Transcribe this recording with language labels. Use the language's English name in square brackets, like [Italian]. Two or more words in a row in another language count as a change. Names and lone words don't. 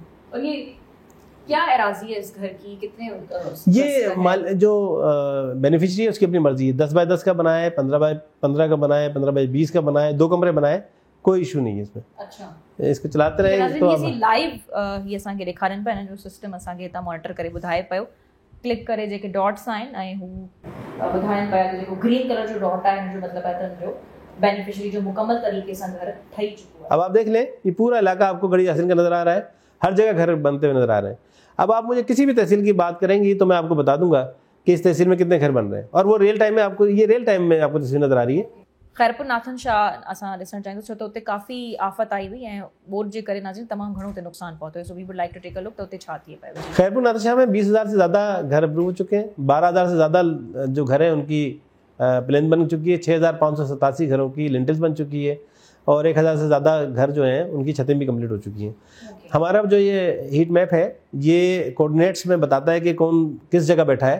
[Urdu] اور یہ کیا اراضی ہے اس گھر کی، کتنے یہ جو بینیفیشری ہے اس کی اپنی مرضی ہے، 10 بائی 10 کا بنایا ہے، 15 بائی 15 کا بنایا ہے، 15 بائی 20 کا بنایا ہے، 2 کمرے بنائے، کوئی ایشو نہیں ہے اس میں. اچھا اس کو چلاتے رہے تو [Sindhi] लाइव ये असांखे ॾेखारनि पिया जो सिस्टम असांखे हितां मॉनिटर करे ॿुधाए पियो। क्लिक करे जेके डॉट्स आहिनि ऐं हू ॿुधाइनि पिया जेको [English] green color [Sindhi] जो डॉट आहे हुनजो मतिलबु आहे त हुनजो बेनिफिशियरी जो मुकम्मल तरीके से घर ठही चुको है। [Urdu] اب آپ دیکھ لیں یہ پورا علاقہ آپ کو گڑھی یاسین کا نظر آ رہا ہے، ہر جگہ گھر بنتے ہوئے نظر آ رہے ہیں. اب آپ مجھے کسی بھی تحصیل کی بات کریں گی تو میں آپ کو بتا دوں گا کہ اس تحصیل میں کتنے گھر بن رہے ہیں، اور وہ [English] real time [Urdu] میں آپ کو یہ [English] real time [Urdu] میں آپ کو تصویر نظر آ رہی ہے. [Sindhi] खैरपुर नाथन शाह असां ॾिसणु चाहियूं छो त उते काफ़ी आफ़त आई हुई ऐं बोर्ड जे करे नाज़रीन तमामु घणो उते नुक़सान पहुतो, [English] So we would like to take a look त उते छा थी पियो। [Urdu] خیرپور ناتھن شاہ میں 20,000 سے زیادہ گھر اپروو ہو چکے ہیں، 12,000 سے زیادہ جو گھر ہیں ان کی پلان بن چکی ہے، 6,587 گھروں کی لنٹلز بن چکی ہے، اور 1,000 سے زیادہ گھر جو ہیں ان کی چھتیں بھی کمپلیٹ ہو چکی ہیں. ہمارا جو یہ [English] heat map [Urdu] ہے یہ کوآرڈینیٹس میں بتاتا ہے کہ کون کس جگہ بیٹھا ہے.